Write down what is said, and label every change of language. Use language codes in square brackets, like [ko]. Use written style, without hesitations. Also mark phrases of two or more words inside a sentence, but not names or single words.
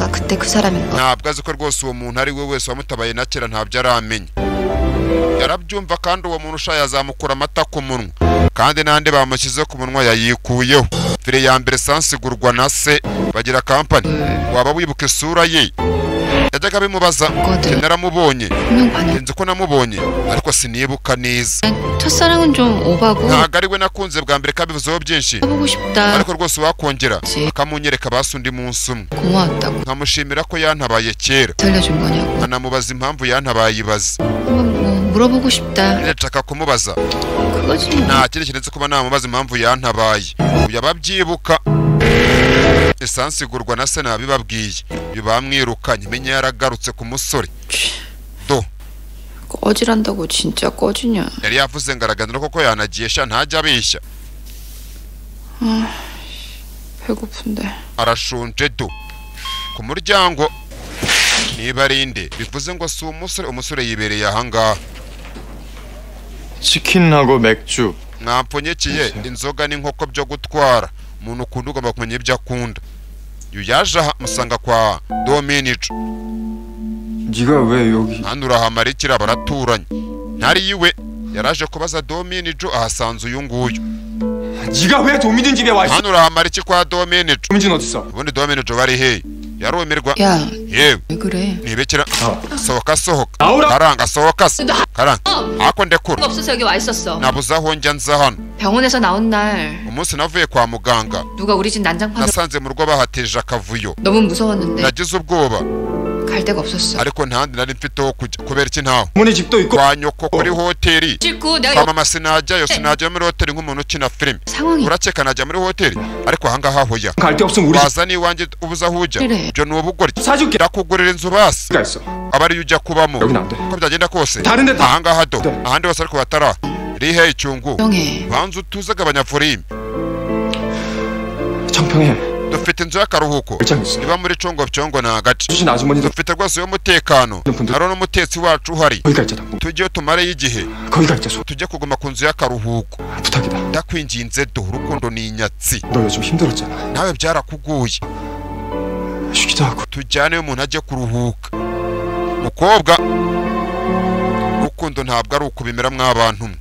[ko] 그때 그 사람인 거. [rw] ntabwo azi ko rwose uwo muntu ari we wese wamutabaye na kera ntabyo aramenya. yarabyumva kandi uwo muntu ushaye azamukura amata ku munwa kandi nande bamushyize ku munwa yayikuyeho. fire ya mbere sansigurwa na se bagira kampani. waba wibuka isura ye? yajyaga bimubaza. naramubonye. nzi ko namubonye ariko sinibuka neza. [ko] 첫사랑은 좀 오바고. [rw] ntabwo ari we nakunze bwa mbere kabivuzeho byinshi. [ko] 해보고 싶다. [rw] ariko rwose wakongera akamunyereka basi undi munsi umwe. [ko] 고마웠다고. [rw] nkamushimira ko yantabaye kera. [ko] 살려준 거냐고. [rw] anamubaza impamvu yantabaye ibaze. [ko] 한번 물어보고 싶다. [rw] nshaka kumubaza. [ko] 그거지. [rw] nta kindi kintu kuba namubaza impamvu yantabaye. uyu ababyibuka. esansigurwa na se nabibabwiye. uyu bamwirukanye menye yaragarutse ku musore. do [ko] 꺼지란다고 진짜 꺼지냐? [rw] yari yavuze ngaraganira koko yanagiye sha ntajya abeshya. [ko] 배고픈데. [rw] arashonje do. ku muryango niba arinde bivuze ngo si umusore yibereye ahangaha. [ko] 치킨하고 맥주. [rw] mwampfunyekeye inzoga n'inkoko byo gutwara. umuntu ukunda ugomba kumenya ibyo akunda. uyu yaje aha musanga kwa Dominico. [ko] 네가 왜 여기? [rw] hano urahamara ikira baraturanye. ntari iwe yaraje kubaza Dominico ahasanze uyu nguyu. [ko] 네가 왜 도민준 집에 와 있어? [rw] hano urahamara iki kwa Dominico? [ko] 도민준 어디 있어? [rw] ubundi Dominico bari he? yarumirwa. [ko] 야, [rw] yewe [ko] 왜 그래? [rw] nibekera. sohoka sohoka. [ko] 나오라. [rw] karanga sohoka se. karanga ako ndekura. [ko] 없어서 여기 와 있었어. [rw] nabuze aho njya nza hano. [ko] 병원에서 나온 날 [rw] umunsi navuye kwa muganga [ko] 누가 우리 집 난장판을 [rw] nasanze mu rugo bahateje akavuyo. [ko] 너무 무서웠는데 [rw] nagize ubwoba [ko] 갈 데가 없었어. [rw] ariko ntandi nari mfite ho kujya kubera iki ntaho. [ko] 어머니 집도 있고. [rw] kwa nyoko kuri hoteli. [ko] 찍고 내가 [rw] kwa mama sinajyayo sinajya muri hoteli nk'umuntu ukina filime. [ko] 상황이 [rw] urakeka najya muri hoteli ariko ahangaha hoya. [ko] 갈 데 없으면 우리 [rw] waza n'iwanjye ubuze aho ujya. [ko] 그래. [rw] ibyo ni ubugoryi. [ko] 사줄게. [rw] ndakugurira inzu basi [ko] 가 있어. [rw] aba ariyo ujya kubamo. [ko] 여긴 안 돼. [rw] uko byagenda kose [ko] 다른 데 다. [rw] ahangaha do [ko] 네. [rw] ahandi hose ariko batara rihe icyungu. [ko] 병해. [rw] banza utuze agabanyafurime. [ko] 청평에 [rw] dufite inzu y'akaruhuko [ko] 일장 있어. [rw] iba muri congo byongo ni agace. [ko] 주신 아주머니도 [rw] dufite rwose y'umutekano. hari n'umutetsi wacu uhari. [ko] 거기가 있잖아. [rw] tujyeyo tumareyo igihe. [ko] 거기가 있자. [rw] tujye kuguma ku nzu y'akaruhuko. [ko] 부탁이다. [rw] ndakwinginze do urukundo ni inyatsi. [ko] 너 요즘 힘들었잖아. [rw] nawe byarakuguye. [ko] 쉬기도 하고. [rw] tujyaneyo umuntu ajye kuruhuka. mukobwa urukundo ntabwo ari ukubimera mw'abantu mwe.